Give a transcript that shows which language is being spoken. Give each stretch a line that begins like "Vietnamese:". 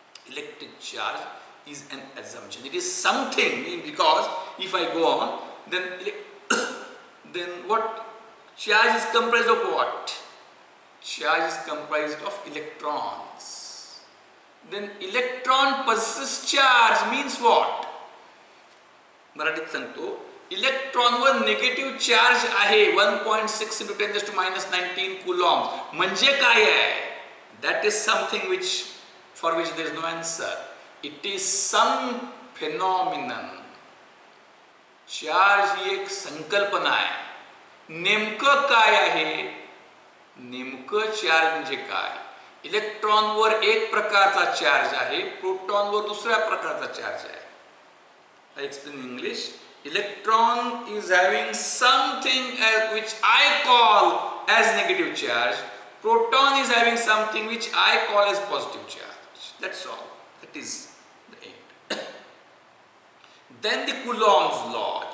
English: Electric charge is an assumption. It is something, because if I go on, then then what? Charge is comprised of what? Charge is comprised of electrons. Then electron possesses charge means what?
Marathi: मराठीत सांगतो, इलेक्ट्रॉनवर negative charge आहे
English: 1.6 into 10 to minus 19 coulombs.
Marathi: म्हणजे काय आहे?
English: That is something which for which there is no answer. It is some phenomenon.
Marathi: Charge ही एक संकल्पना आहे. नेमकं काय आहे? नेमकं चार्ज म्हणजे काय? इलेक्ट्रॉनवर एक प्रकारचा चार्ज आहे, प्रोटॉनवर दुसऱ्या प्रकारचा चार्ज आहे.
English: I explain in English. Electron is having something which I call as negative charge. Proton is having something which I call as positive charge. That's all. That is the end. Then the Coulomb's law.